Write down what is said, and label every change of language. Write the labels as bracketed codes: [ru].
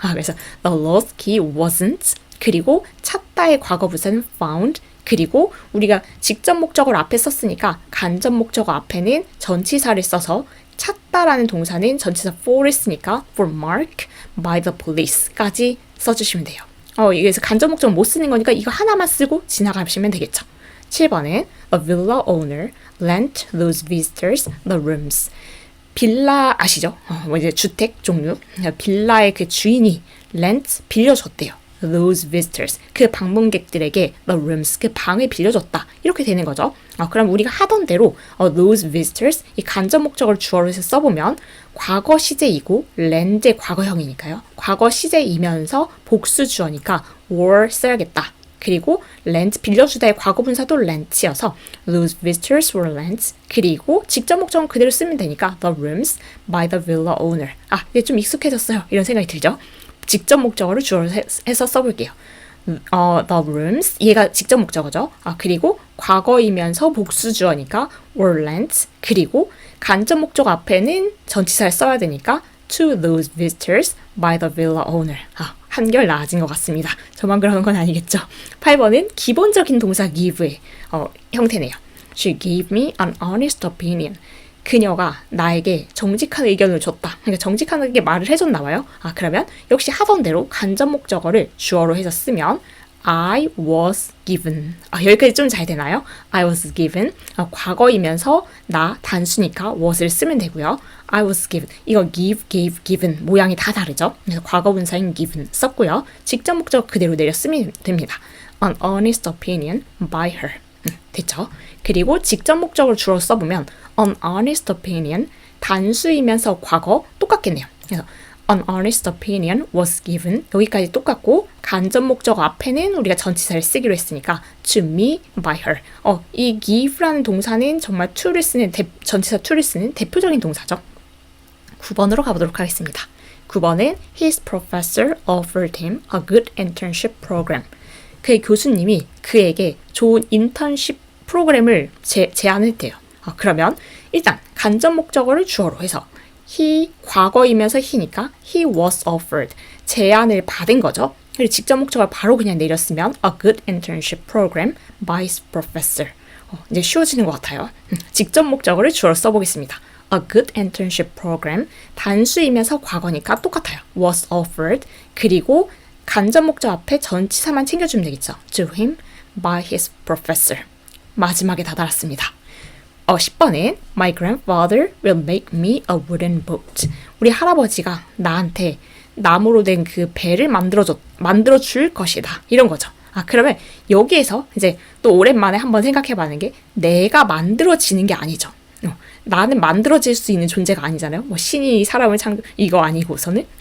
[ko] 그래서 [en] the lost key wasn't [ko] 그리고 찾다의 과거 부사는 found 그리고 우리가 직접 목적어를 앞에 썼으니까 간접 목적어 앞에는 전치사를 써서 찾다라는 동사는 전치사 for를 쓰니까 [en] for mark by the police [ko] 까지 써주시면 돼요. 여기서 간접 목적어 못 쓰는 거니까 이거 하나만 쓰고 지나가시면 되겠죠. [en] 7번은 A villa owner lent those visitors the rooms. [ko] 빌라 아시죠? 이제 주택 종류. 빌라의 그 주인이 lent 빌려줬대요. [en] Those visitors [ko] 그 방문객들에게 [en] the rooms [ko] 그 방을 빌려줬다. 이렇게 되는 거죠. 그럼 우리가 하던 대로 [en] those visitors [ko] 이 간접 목적어를 주어로 해서 써보면 과거 시제이고 lent의 과거형이니까요. 과거 시제이면서 복수 주어니까 were 써야겠다. 그리고 lent 빌려주다의 과거분사도 lent이어서 [en] those visitors were lent. [ko] 그리고 직접 목적은 그대로 쓰면 되니까 [en] the rooms by the villa owner. [ko] 이게 좀 익숙해졌어요. 이런 생각이 들죠. 직접 목적어를 주어로 해서 써볼게요. [en] the rooms [ko] 얘가 직접 목적어죠. 그리고 과거이면서 복수주어니까 [en] were lent. [ko] 그리고 간접 목적 앞에는 전치사를 써야 되니까 [en] to those visitors by the villa owner. [ko] 한결 나아진 것 같습니다. 저만 그러는 건 아니겠죠. 8번은 기본적인 동사 give의 형태네요. [en] She gave me an honest opinion. [ko] 그녀가 나에게 정직한 의견을 줬다. 그러니까 정직하게 말을 해줬나 봐요. 그러면 역시 하던 대로 간접 목적어를 주어로 해서 쓰면 [en] I was given. [ko] 여기까지 좀 잘 되나요? [en] I was given. [ko] 과거이면서 나 단수니까 was를 쓰면 되고요. [en] I was given. [ko] 이거 [en] give, gave, given [ko] 모양이 다 다르죠. 그래서 과거분사인 given 썼고요. 직접 목적 그대로 내려 쓰면 됩니다. [en] An honest opinion by her. [ko] 됐죠? 그리고 직접 목적을 주로 써보면 [en] an honest opinion [ko] 단수이면서 과거 똑같겠네요. 그래서 [en] an honest opinion was given [ko] 여기까지 똑같고 간접 목적 앞에는 우리가 전치사를 쓰기로 했으니까 [en] to me by her. [ko] 이 give라는 동사는 정말 to를 쓰는 전치사 to를 쓰는 대표적인 동사죠. 9번으로 가보도록 하겠습니다. [en] 9번은 his professor offered him a good internship program. [ko] 그의 교수님이 그에게 좋은 인턴십 프로그램을 제안했대요. 그러면 일단 간접 목적어를 주어로 해서 he 과거이면서 he니까 [en] he was offered [ko] 제안을 받은 거죠. 그리고 직접 목적어를 바로 그냥 내렸으면 [en] a good internship program by his professor. [ko] 이제 쉬워지는 것 같아요. 직접 목적어를 주어로 써보겠습니다. [en] A good internship program [ko] 단수이면서 과거니까 똑같아요. [en] was offered [ko] 그리고 간접 목적 앞에 전치사만 챙겨주면 되겠죠. [en] To him by his professor. [ko] 마지막에 다다랐습니다. [en] 10번은 My grandfather will make me a wooden boat. [ko] 우리 할아버지가 나한테 나무로 된 그 배를 만들어 줄 것이다. 이런 거죠. 그러면 여기에서 이제 또 오랜만에 한번 생각해봐는 게 내가 만들어지는 게 아니죠. 나는 만들어질 수 있는 존재가 아니잖아요. 신이 사람을 이거 아니고서는.